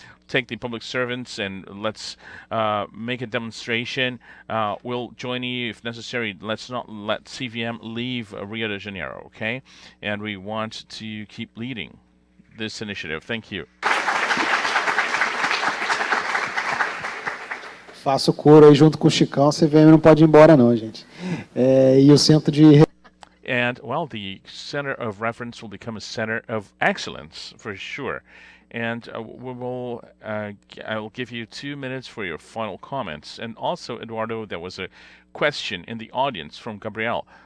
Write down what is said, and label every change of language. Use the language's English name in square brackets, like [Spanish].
[English] Take the public servants and let's make a demonstration. We'll join you if necessary. Let's not let CVM leave Rio de Janeiro, okay? And we want to keep leading this initiative. Thank you. [Portuguese] Faço coro aí junto com o Chicão, a CVM não pode ir embora não, gente. E o centro de... [English] And, well, the center of reference will become a center of excellence, for sure. And I'll give you 2 minutes for your final comments. And also, Eduardo, there was a question in the audience from Gabriel